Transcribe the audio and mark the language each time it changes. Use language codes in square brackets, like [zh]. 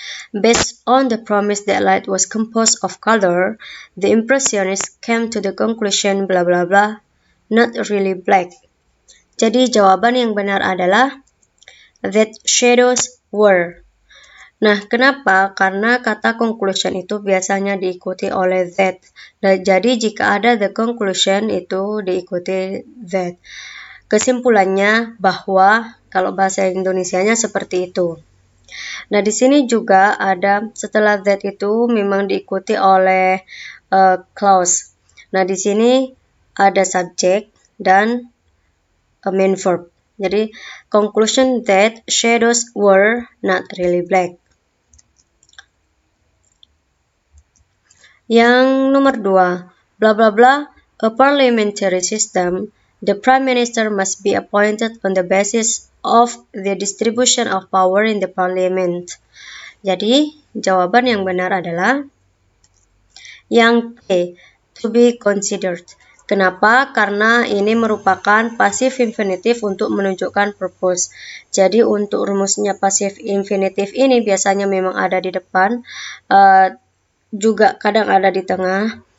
[en] Based on the premise that light was composed of color, the Impressionists came to the conclusion blah blah blah, not really black. [id] Jadi jawaban yang benar adalah [en] that shadows were. [id] Nah, kenapa? Karena kata conclusion itu biasanya diikuti oleh that. Nah, jadi jika ada the conclusion itu diikuti that. Kesimpulannya bahwa kalau bahasa Indonesianya seperti itu. Nah, di sini juga ada setelah that itu memang diikuti oleh clause. Nah, di sini ada subject dan main verb. Jadi, [en] conclusion that shadows were not really black. [id] Yang nomor 2, [en] blah blah blah, a parliamentary system, the prime minister must be appointed on the basis of the distribution of power in the parliament. [id] Jadi, jawaban yang benar adalah yang B, to be considered. Kenapa? Karena ini merupakan passive infinitive untuk menunjukkan purpose. Jadi, untuk rumusnya passive infinitive ini biasanya memang ada di depan, juga kadang ada di tengah.